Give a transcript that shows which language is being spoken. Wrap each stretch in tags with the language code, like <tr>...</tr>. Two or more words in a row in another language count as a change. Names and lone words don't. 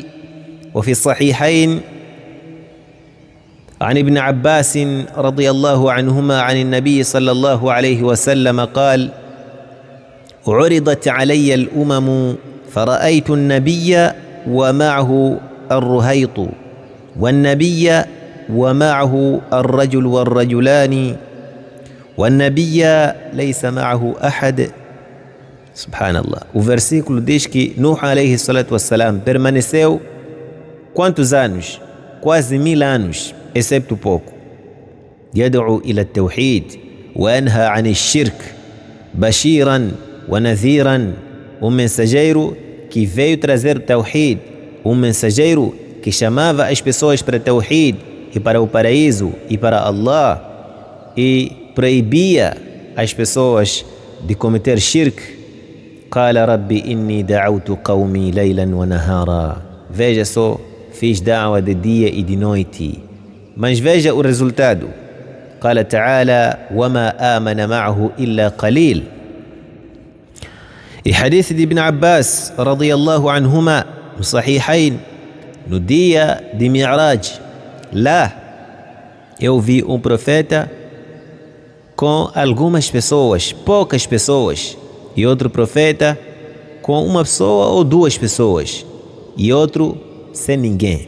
<ar>وفي الصحيحين عن ابن عباس رضي الله عنهما عن النبي صلى الله عليه وسلم قال: عرضت علي الأمم فرأيت النبي ومعه الرهيط والنبي ومعه الرجل والرجلان والنبي ليس معه أحد. Subhanallah.</ar> <pt>O versículo diz que Nuh</pt> <ar>عليه الصلاة والسلام</ar> <pt>permaneceu quantos anos? Quase 1000 anos, excepto pouco.</pt> <ar>يدعو إلى التوحيد وينهى عن الشرك بشيرا ونذيرا.</ar> <pt>Mensageiro que veio trazer o tawhid, mensageiro que chamava as pessoas para o tawhid e para o paraíso e para Allah, e proibia as pessoas de cometer shirk.</pt> <ar>قال ربي إني دعوت قومي ليلا ونهارا.</ar> <pt>Veja só, fiz da'wa de dia e de noite, mas veja o resultado.</pt> <ar>قال تعالى وما آمن معه إلا قليل.</ar> <pt>E hadith de Ibn Abbas</pt> <ar>رضي الله عنهما</ar> <pt>no Sahihain, no dia de Mi'raj, lá eu vi um profeta com algumas pessoas, poucas pessoas, e outro profeta com uma pessoa ou duas pessoas, e outro sem ninguém.</pt>